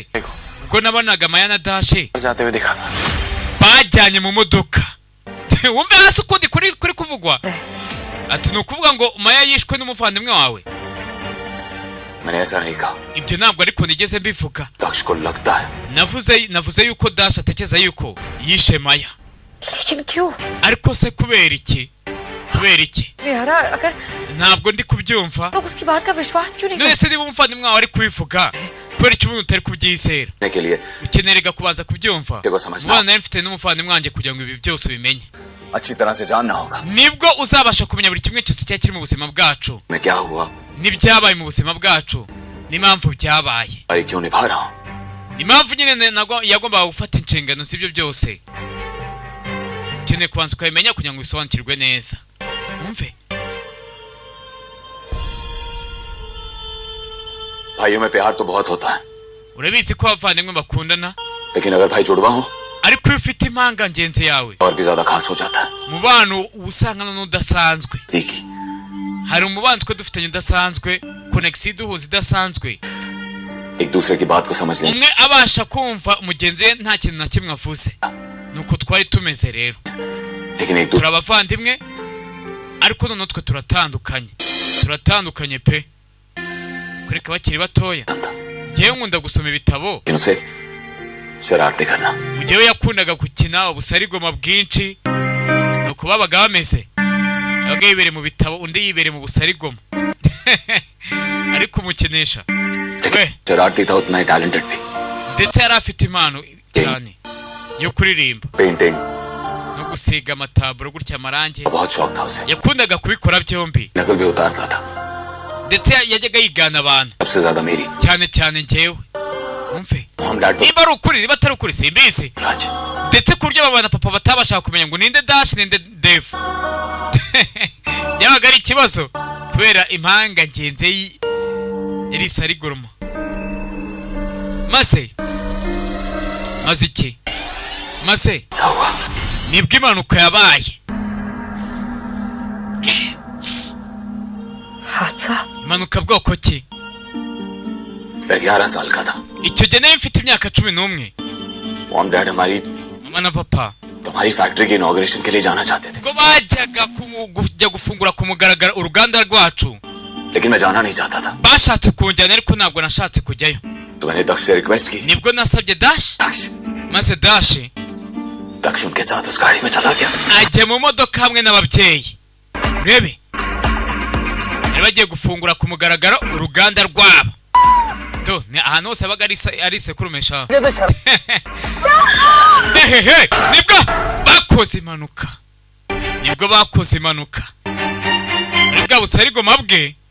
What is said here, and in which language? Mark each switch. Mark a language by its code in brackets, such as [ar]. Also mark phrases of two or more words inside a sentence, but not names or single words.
[rw] Ubwo nabonaga Maya na Dash [hi] जाते हुए दिखा था. [rw] bajyanye mu modoka. Wumve hasi ukundi kuri kuvugwa. Ati ni ukuvuga ngo Maya yishwe n'umuvandimwe wawe. [hi] मैंने ऐसा नहीं कहा। [rw] ibyo ntabwo ariko nigeze mbivuga. [hi] दक्ष को लगता है [rw] navuze yuko Dash atekereza yuko yishe Maya. [hi] लेकिन क्यों? [rw] ariko se kubera iki? [hi] विहारा अगर [rw] ntabwo ndi kubyumva. [hi] लोग उसकी बात का विश्वास क्यों नहीं [rw] none se niba umuvandimwe wawe ari kubivuga kubera iki umuntu utari kubyizera? [hi] के लिए [rw] ukenerega kubanza kubyumva. [hi] देखो समझना [rw] ubana nawe mfite n'umuvandimwe wanjye kugira ngo ibi byose ubimenye. [hi] अच्छी तरह से जानना होगा [rw] nibwo uzabasha kumenya buri kimwe cyose cyari kiri mu buzima bwacu [hi] मैं क्या हुआ [rw] n'ibyabaye mu buzima bwacu n'impamvu byabaye. [hi] अरे क्यों निभा रहा हूँ [rw] impamvu nyine yagombaga gufata inshingano z'ibyo byose ukeneye kubanza ukabimenya kugira ngo bisobanukirwe neza. umve [hi] भाइयों में प्यार तो बहुत होता है [rw] urabizi ko abavandimwe bakundana [hi] लेकिन अगर भाई जुड़वा हो [rw] ariko iyo ufite impanga ngenzi yawe [hi] और भी ज्यादा खास हो जाता है [rw] umubano uba usangana n'udasanzwe. [hi] देखी [rw] hari umubano twe dufitanye udasanzwe konegisiyo iduhuza idasanzwe [hi] एक दूसरे की बात को समझ लें [rw] umwe abasha kumva mugenzi we nta kintu na kimwe avuze. nuko twari tumeze rero [hi] लेकिन एक [rw] turi abavandimwe ariko noneho twe turatandukanye pe kureka bakiri batoya. njyewe nkunda gusoma ibitabo [hi] दूसरे से शरारतें करना [rw] njyewe yakundaga gukina ubusarigoma bwinshi nuko babaga bameze yabaga yibereye mu bitabo undi yibereye mu busarigoma ariko umukinisha we [hi] शरारती था उतना ही टैलेंटेड भी [rw] ndetse yari afite impano cyane yo kuririmba [hi] पेंटिंग [rw] no gusiga amataburo gutya amarangi. [hi] बहुत शौक था उसे [rw] yakundaga kubikora byombi [hi] नकल भी उतारता था [rw] ndetse yajyaga yigana abantu [hi] सबसे ज्यादा मेरी [rw] cyane njyewe. umve [hi] हम डैड तो [rw] niba ari ukuri niba atari ukuri simbizi [hi] राज [rw] ndetse ku buryo mama na papa batabashaka kumenya ngo ninde Dash ninde Dave. byabaga ari ikibazo kubera impanga ngenzi yari isarigoroma. maze iki maze [hi] हुआ [rw] nibwo impanuka yabaye. [hi] हादसा [rw] impanuka bwoko ki? [hi] मैं 11 साल का था [rw] icyo gihe nari mfite imyaka 11. [en] mom dad [hi] हमारी [rw] mama na papa [hi] तुम्हारी फैक्ट्री के इनॉग्रेशन के लिए जाना चाहते थे [rw] ngo bajyaga kujya gufungura ku mugaragaro uruganda rwacu [hi] लेकिन मैं जाना नहीं चाहता था [rw] bashatse kunjyana ariko ntabwo nashatse kujyayo. [hi] तो मैंने दक्ष से रिक्वेस्ट की [rw] nibwo nasabye Dash [hi] दक्ष [rw] maze Dash [hi] दक्ष उनके साथ उस गाड़ी में चला गया [rw] ajya mu modoka hamwe n'ababyeyi. urebe bari bagiye gufungura ku mugaragaro uruganda rwabo. ni ahantu hose habaga ari isekurumisha. nibwo bakoze impanuka muri bwa busarigoma bwe